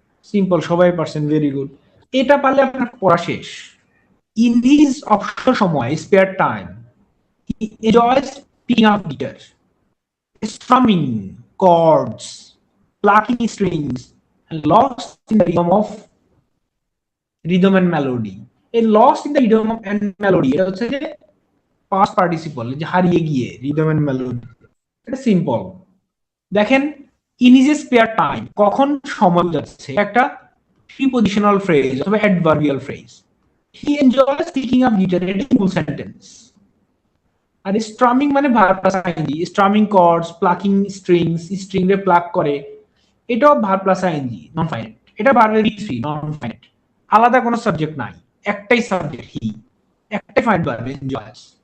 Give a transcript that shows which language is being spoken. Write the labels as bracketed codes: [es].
[bn] Simple, সবাই পারছেন, very good. এটা পারলে আপনার পড়া শেষ। [en] in his [bn] অবসর সময়, [en] Spare time, he enjoys picking up guitar, strumming chords, plucking strings, and lost in the rhythm and melody. এই lost in the rhythm and melody এটা হচ্ছে যে past participle, [bn] যে হারিয়ে গিয়ে [en] rhythm and melody। [bn] এটা সিম্পল। দেখেন [en] in his spare time, [bn] কখন সময় যাচ্ছে, একটা প্রিপজিশনাল ফ্রেজ অথবা adverbial phrase. [en] he enjoys picking up guitar, [bn] এটা ফুল সেন্টেন্স। আর স্ট্রামিং মানে verb plus ING, strumming chords, plucking strings, string রে প্লাক করে, এটাও verb plus ING, non finite. এটা ভার্বের ফ্রি, নন ফাইনাইট, আলাদা কোনো সাবজেক্ট নাই, একটাই সাবজেক্ট হি, একটাই ফাইনাইট ভার্ব এনজয়স।